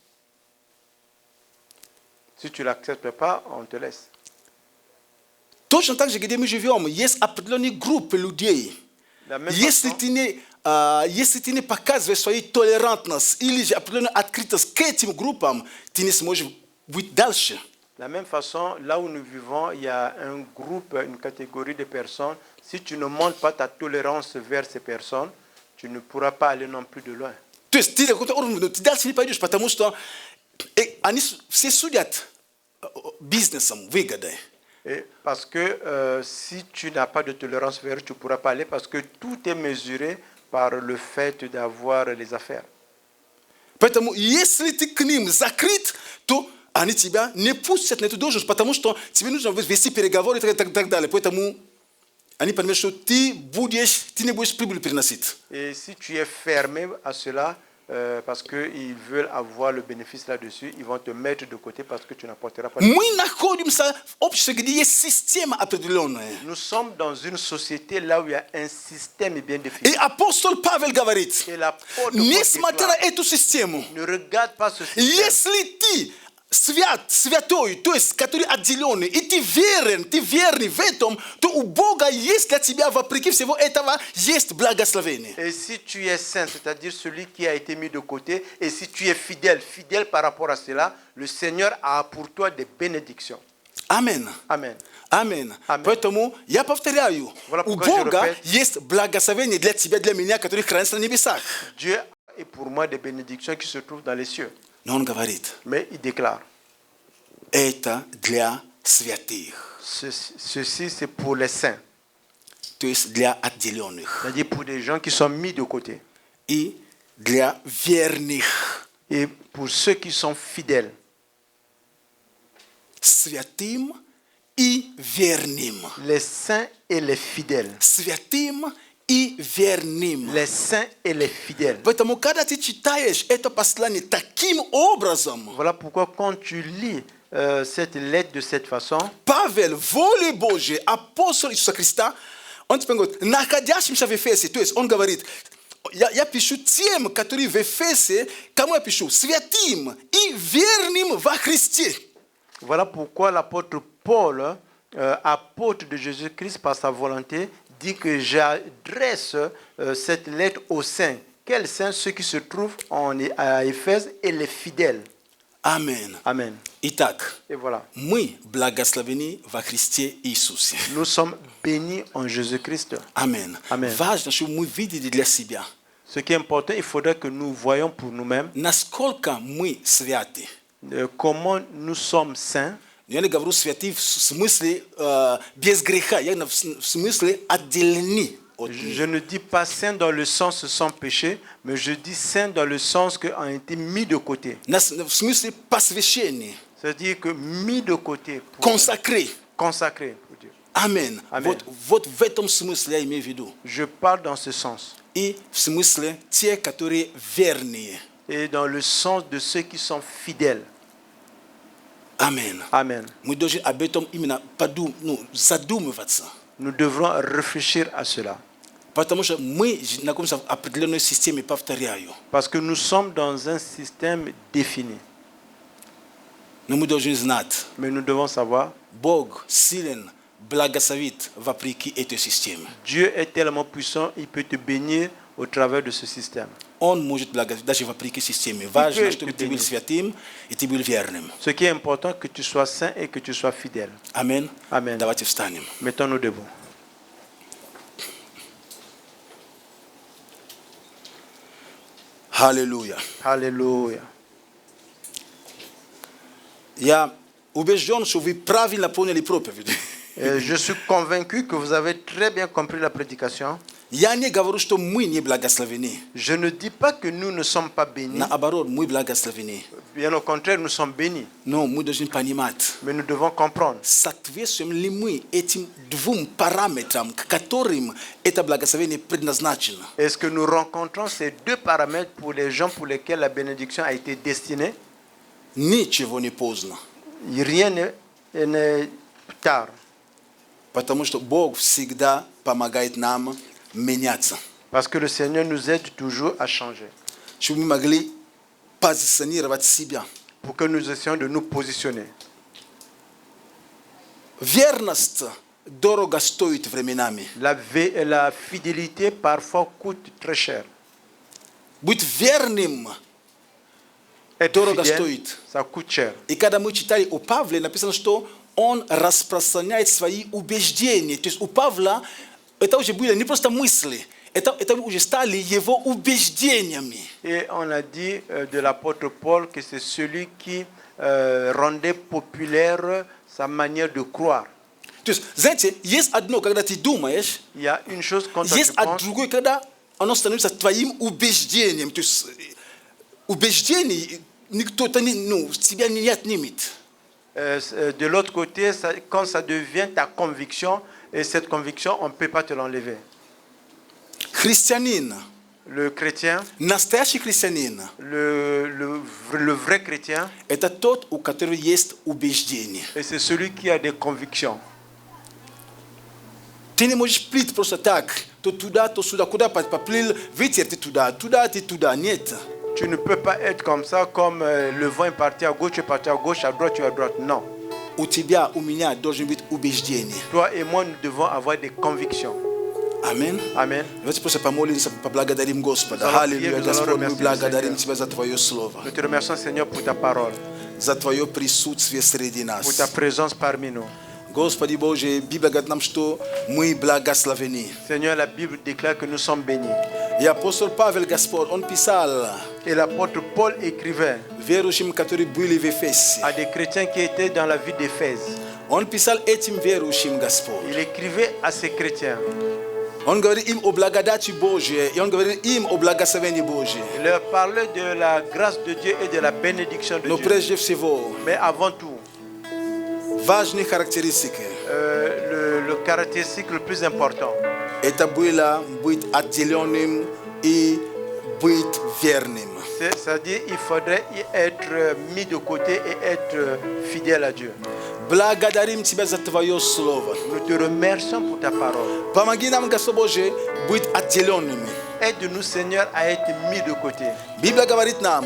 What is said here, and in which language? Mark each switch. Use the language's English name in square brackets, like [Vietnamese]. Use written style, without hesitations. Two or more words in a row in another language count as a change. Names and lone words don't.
[French] Si tu ne l'acceptes pas, on te laisse. [Russian] точно так же, где мы живем, есть определенные группы людей. [French] La même [Russian] Если ты не показываешь свою толерантность или же определенную открытость к этим группам, ты не сможешь быть дальше. [French] De la même façon, là où nous vivons, il y a un groupe, une catégorie de personnes. Si tu ne montres pas ta tolérance vers ces personnes, tu ne pourras pas aller non plus de loin. [Russian] То есть ты дальше не пойдешь, потому что они все судят бизнесом, выгодой. [French] Et parce que si tu n'as pas de tolérance vers eux, tu ne pourras pas aller parce que tout est mesuré par le fait d'avoir les affaires. [Russian] Поэтому если ты к ним закрыт, то они тебя не пустят на эту должность, потому что тебе нужно вести переговоры и так далее. Поэтому они понимают, что ты не будешь прибыль приносить. [French] Et si tu es fermé à cela, parce qu'ils veulent avoir le bénéfice là-dessus, ils vont te mettre de côté parce que tu n'apporteras pas de... [Russian] Мы находимся в обществе, где есть система определенная. [French] Nous sommes dans une société là où il y a un système bien défini. [Russian] И апостол Павел говорит, [French] Et l'apôtre Paul [Russian] несмотря на [French] déclare, [Russian] эту систему, [French] ne regarde pas ce système. [Russian] если ты святой, то есть который отделенный, и ты верный в этом, то у Бога есть для тебя, вопреки всего этого, есть благословение. [French] Et si tu es saint, c'est-à-dire celui qui a été mis de côté, et si tu es fidèle par rapport à cela, le Seigneur a pour toi des bénédictions. Amen. Amen. Amen. Amen. [Russian] Поэтому я повторяю, [French] Voilà [Russian] у [French] pourquoi je [Russian] Бога [French] répète. [Russian] есть благословение для тебя, для меня, который хранится на небесах. [French] Dieu est pour moi des bénédictions qui se trouvent dans les cieux. [Russian] Но он говорит, [French] Mais il déclare, [Russian] это для святых, [French] ceci c'est pour les saints, [Russian] то есть для отделенных, [French] c'est-à-dire pour des gens qui sont mis de côté. [Russian] и для верных. [French] Et pour ceux qui sont fidèles, [Russian] Святым и верным. [French] les saints et les fidèles. [Russian] Святым и верным. [French] Les saints et les fidèles. [Russian] Поэтому, когда ты читаешь это послание таким образом, [French] Voilà pourquoi quand tu lis cette lettre de cette façon, [Russian] Павел, волей Божьей, апостол Иисуса Христа, он теперь говорит, находящимся в Эфесе, то есть он говорит, я пишу тем, которые в Эфесе, кому я пишу? Святым и верным во Христе. [French] voilà pourquoi l'apôtre Paul, apôtre de Jésus-Christ par sa volonté, dit que j'adresse cette lettre aux saints. Quels saints? Ceux qui se trouvent à Éphèse et les fidèles. Amen. Amen. [Russian] Итак, [French] Et voilà. [Russian] мы благословены во Христе Иисусе. [French] Nous sommes bénis en Jésus-Christ. Amen. Amen. [Russian] Важно, чтобы мы видели для себя, [French] Ce qui est important, il faudrait que nous voyions pour nous-mêmes [Russian] насколько мы святы. [French] comment nous sommes saints. [Russian] Я не говорю святы в смысле без греха, я в смысле отделены от них. [French] Je ne dis pas saints dans le sens sans péché, mais je dis saints dans le sens qu'on a été mis de côté. [Russian] В смысле посвящения, [French] C'est-à-dire que mis de côté, consacré. consacré pour Dieu. Amen. Amen. [Russian] Вот в этом смысле я имею в виду. [French] Je parle dans ce sens. [Russian] И в смысле те, которые верные. [French] Et dans le sens de ceux qui sont fidèles. Amen. Amen. [Russian] Мы должны об этом именно задумываться. [French] Nous devrons réfléchir à cela. [Russian] Потому что мы находимся в определенной системе, повторяю. [French] Parce que nous sommes dans un système défini. [Russian] Но мы должны знать, [French] Mais nous devons savoir, [Russian] Бог силен, благословит вопреки этой системе. [French] Dieu est tellement puissant, il peut te bénir au travers de ce système. [Russian] Он может благословить даже вопреки системе. Важно, [French] peut [Russian] чтобы [French] te [Russian] ты был [French] bénir. [Russian] святым и ты был верным. [French] Ce qui est important, que tu sois saint et que tu sois fidèle. [Russian] Аминь. [French] Amen. [Russian] Давайте встанем. [French] Mettons-nous debout. [Russian] Аллилуйя. [French] Alléluia. [Russian] Я убежден, что вы правильно поняли проповедь. [French] Je suis convaincu que vous avez très bien compris la prédication. [Russian] Я не говорю, что мы не благословены. [French] Je ne dis pas que nous ne sommes pas bénis. [Russian] Наоборот, мы благословены. [French] Bien au contraire, nous sommes bénis. [Russian] Но мы должны понимать, [French] Mais nous devons comprendre. [Russian] соответствуем ли мы этим двум параметрам, к которым это благословение предназначено. [French] Est-ce que nous rencontrons ces deux paramètres pour les gens pour lesquels la bénédiction a été destinée? [Russian] Ничего не поздно. [French] Rien n'est tard. [Russian] Потому что Бог всегда помогает нам меняться. [French] Parce que le Seigneur nous aide toujours à changer. [Russian] Чтобы мы могли позиционировать себя. [French] Pour que nous essayons de nous positionner. [Russian] Верность дорого стоит временами. [French] La fidélité parfois coûte très cher. [Russian] Быть верным [French] Être [Russian] дорого [French] fidèle, [Russian] стоит. [French] ça coûte cher. [Russian] И когда мы читали о Павле, написано, что он распространяет свои убеждения. То есть у Павла это уже были не просто мысли, это уже стали его убеждениями. [French] Et on a dit de l'apôtre Paul que c'est celui qui rendait populaire sa manière de croire. [Russian] То есть, знаете, есть одно, когда ты думаешь, [French] Il y a une chose quand tu [Russian] есть [French] penses, [Russian] другое, когда оно становится твоим убеждением. То есть убеждение никто-то тебя не отнимет. [French] De l'autre côté, quand ça devient ta conviction, et cette conviction, on ne peut pas te l'enlever. [Russian] Христианин, [French] Le chrétien, [Russian] настоящий христианин, [French] le vrai chrétien, [Russian] это тот, у которого есть убеждение. [French] et c'est celui qui a des convictions. [Russian] Ты не можешь плыть просто так, то туда, то сюда, куда поплыл, ветер ты туда, ты туда, нет. [French] Tu ne peux pas être comme ça, comme le vent est parti à gauche, tu es parti à gauche, à droite, tu es à droite. Non. [Russian] У тебя, у меня должен быть убеждение. [French] Toi et moi, nous devons avoir des convictions. [Russian] Аминь. [French] Amen. [Russian] Давайте просто помолимся, поблагодарим Господа. [French] Nous allons [Russian] Аллилуйя, [French] prier, nous [Russian] Господь, [French] allons [Russian] мы [French] remercier [Russian] благодарим [French] le [Russian] Тебя за Твое Слово, [French] Nous te remercions, Seigneur, pour ta parole, [Russian] за Твое присутствие среди [French] pour ta [Russian] нас. [French] présence parmi nous. [Russian] Господи Боже, Библия говорит нам, что мы благословены. [French] Seigneur, la Bible déclare que nous sommes bénis. [Russian] И апостол Павел, Господь, он писал [French] Et l'apôtre Paul écrivait [Russian] верующим, которые были в Эфесе. [French] à des chrétiens qui étaient dans la ville d'Éphèse. [Russian] Он писал этим верующим, Господь. [French] Il écrivait à ces chrétiens. [Russian] Он говорит им о благодати Божьей, и он говорит им о благословении Божьей. [French] Il leur parlait de la grâce de Dieu et de la bénédiction de [Russian] Но [French] Dieu. [Russian] прежде всего, [French] Mais avant tout, [Russian] важные характеристики [French] le caractéristique le plus important, [Russian] это было быть отделенным и быть верным. [French] c'est-à-dire il faudrait être mis de côté et être fidèle à Dieu. [Russian] Благодарим Тебя за Твое Слово. [French] Nous te remercions pour ta parole. [Russian] Помоги нам, Господь Божий, быть отделенными. [French] Aide-nous, Seigneur, à être mis de côté. [Russian] Библия говорит нам,